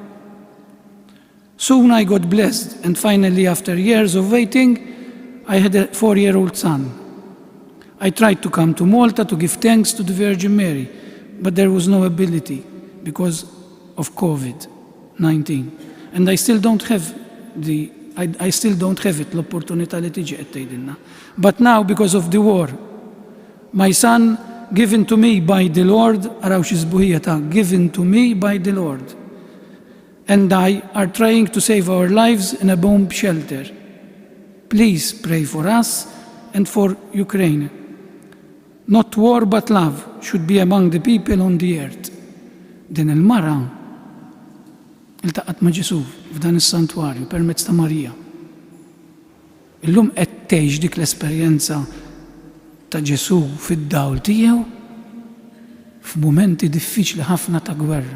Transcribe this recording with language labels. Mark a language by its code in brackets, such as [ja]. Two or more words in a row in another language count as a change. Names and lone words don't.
[en] Soon I got blessed, and finally after years of waiting I had a 4-year-old son. I tried to come to Malta to give thanks to the Virgin Mary, but there was no ability because of COVID-19. And I still don't have it, [mt] l-opportunità li tiġi qed tgħidilna. [en] But now, because of the war, my son, given to me by the Lord, [mt] araw xi sbuħija ta' [en] given to me by the Lord, and I are trying to save our lives in a bomb shelter. Please pray for us and for Ukraine. Not war but love should be among the people on the earth. [mt] Din il-mara iltaqat ma' Ġesu f'dan is-santwarju permezz ta' Marija. Illum qed tgħix dik l-esperjenza ta' Ġesu fid-dawl tiegħu f'mumenti diffiċli ħafna ta' gwerra.